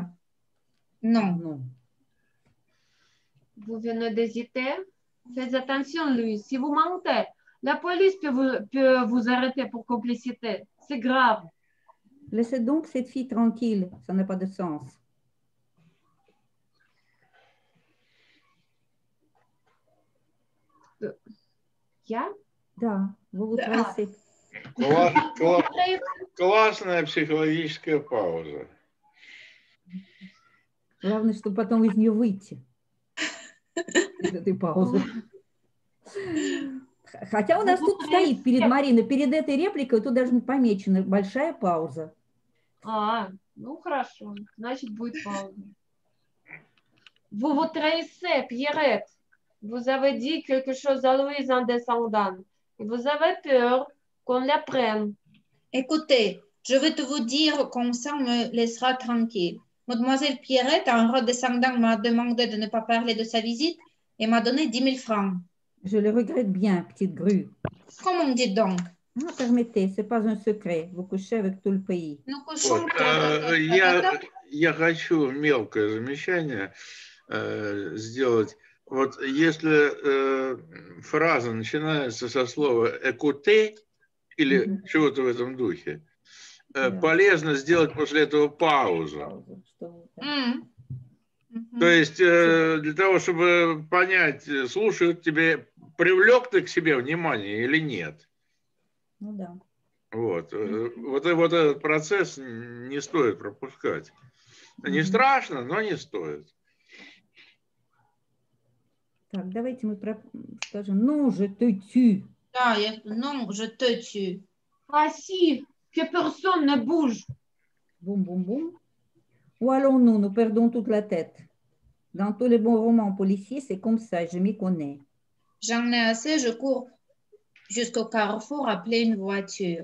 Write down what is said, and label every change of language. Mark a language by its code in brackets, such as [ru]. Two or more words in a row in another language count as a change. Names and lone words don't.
[fr] Non. Non. Vous venez d'hésiter? Faites attention, Louise. Si vous mentez, la police peut vous arrêter pour complicité. C'est grave. Laissez donc cette fille tranquille, ça n'a pas de sens. [ru] Я? Да, вы вот творите. Классная психологическая пауза. Главное, чтобы потом из нее выйти. Из этой паузы. Хотя у нас тут стоит перед Мариной, перед этой репликой, тут даже помечена большая пауза. Ну хорошо, значит будет пауза. [fr] Vous vous trahissez, Pierrette. Vous avez dit quelque chose à Louise en descendant. Et vous avez peur qu'on la prenne. Écoutez, je vais te vous dire comme ça on me laissera tranquille. Mademoiselle Pierrette, en redescendant, m'a demandé de ne pas parler de sa visite et m'a donné 10 000 francs. Je le regrette bien, petite grue. Comment dites donc? Non, permettez, ce n'est pas un secret. Vous couchez avec tout le pays. Nous couchons [ru] Я хочу мелкое замечание сделать. Вот если фраза начинается со слова «écouter» или чего-то в этом духе, полезно сделать после этого паузу. То есть для того, чтобы понять, слушают тебе, привлек ты к себе внимание или нет. Ну да. Вот этот процесс не стоит пропускать. Не страшно, но не стоит. Так, давайте мы скажем [fr] «Non, je te tue». Да, non, je te tue. Assis, que personne ne bouge. Boum, boum, boum. Où allons-nous? Nous perdons toute la tête. Dans tous les bons romans policiers, c'est comme ça, je m'y connais. J'en ai assez, je cours jusqu'au carrefour appeler une voiture.